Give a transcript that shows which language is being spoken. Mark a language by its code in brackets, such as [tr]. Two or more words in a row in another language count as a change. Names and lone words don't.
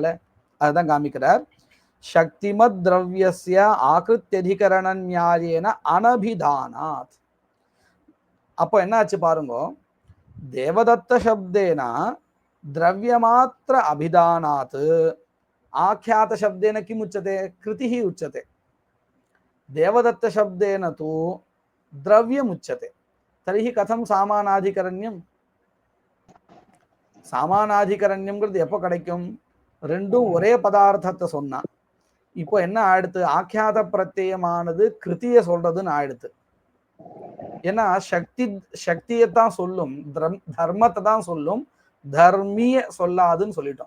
[ta] அதுதான் காமிக்கிறார். [sa] शक्तिमत् द्रव्यस्य आकृत्यधिकरण न्यायेन अनभिधानात्. [ta] அப்போ என்ன ஆச்சு பாருங்க, [sa] देवदत्त शब्देन द्रव्यमात्र अभिधानात् ஆख्यात शब्देन किम उच्यते? कृतिः उच्यते. देवदत्त शब्देन तु द्रव्यम् उच्यते. तर्हि कथं सामानाधिकरण्यं? [ta] சாமானாதிகரண்யம்ங்கிறது எப்போ கிடைக்கும்? ரெண்டும் ஒரே பதார்த்தத்தை சொன்னா. இப்போ என்ன ஆயிடுத்து? ஆக்கியாத பிரத்யமானது கிருத்திய சொல்றதுன்னு ஆயிடுத்து. ஏன்னா சக்தியைத்தான் சொல்லும், தர்மத்தை தான் சொல்லும், தர்மிய சொல்லாதுன்னு சொல்லிட்டோம்.